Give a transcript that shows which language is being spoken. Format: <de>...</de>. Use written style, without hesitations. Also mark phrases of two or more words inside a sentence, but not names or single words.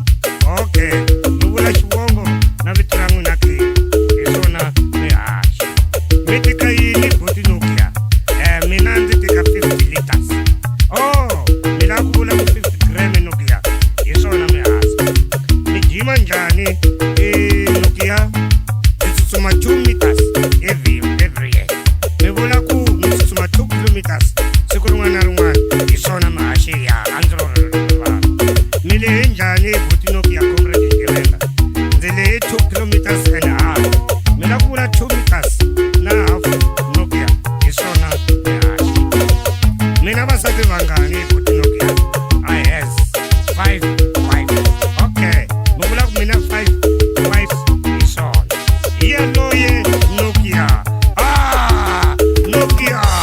<ts>Okay, mi vula xivongo na vito ra n'wina ke hi swona mihaxi. Mi tika yini buti Nokia? Mina ndzi tika 50 liters. Oh, mi lava ku vula ku 50 gram Nokia hi swona mihaxi. Mi jima njhani Nokia? Ndzi tsutsuma 2</ts> <en>meters every year.</en> <ts>Mi vula ku mi tsutsuma 2 kilometers siku rin'wana na rin'wana hi swona mihaxi ya a ndzi ro rivala. Mi lehe njhani buti Nokia Comrade Xigevenga? Ndzi lehe 2</ts> <en>kilometers and a half.</en> <ts>Mi lava ku vula 2 meters na half Nokia hi swona mihaxi. Mina vasati vangani buti Nokia?</ts> <en>I has 5 wives.</en> <ts>Okay, mi vula ku mina 5 wives hi swona. Hi yaloye Nokia. Nokia.</ts>